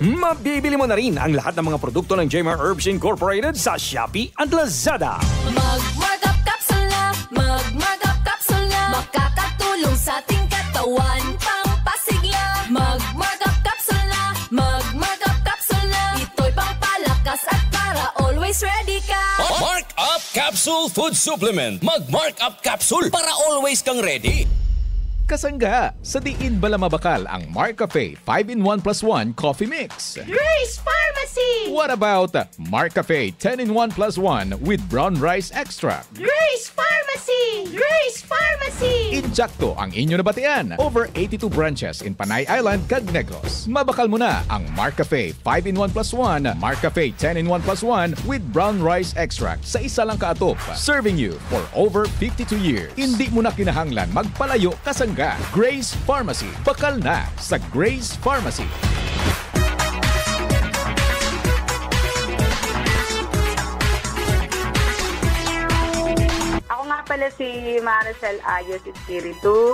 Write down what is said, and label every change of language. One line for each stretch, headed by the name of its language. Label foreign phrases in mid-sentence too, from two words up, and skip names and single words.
Filipino: Mabibili mo na rin ang lahat ng mga produkto ng Jmar Herbs Incorporated sa Shopee at Lazada. Mag-markup capsule na, mag-markup capsule na, makakatulong sa ating katawan, pampasigla. Mag-markup capsule na, mag-markup capsule na, ito'y pangpalakas at para
English: always ready
Filipino: ka. Mark Up Capsule Food Supplement. Mag-Mark Up Capsule para always kang ready.
Hiligaynon: Kasangga, sa diin bala mabakal ang Marcafe 5-in-1+1 Coffee Mix. Grace Pharmacy!
English: What about Marcafe 10-in-1+1 with brown rice extract? Grace Pharmacy! Grace Pharmacy!
Hiligaynon: Injakto ang inyo nabatian.
English: Over 82 branches in Panay Island, Cagnegros.
Hiligaynon: Mabakal mo na ang Marcafe 5-in-1+1, Marcafe 10-in-1+1
English: with brown rice extract
Hiligaynon: sa isa lang kaatop.
English: Serving you for over 52 years.
Hiligaynon: Hindi mo na kinahanglan magpalayo kasangga. Grace Pharmacy. Bakal na sa Grace Pharmacy.
Filipino: Ako nga pala si Maricel Ayos Espiritu.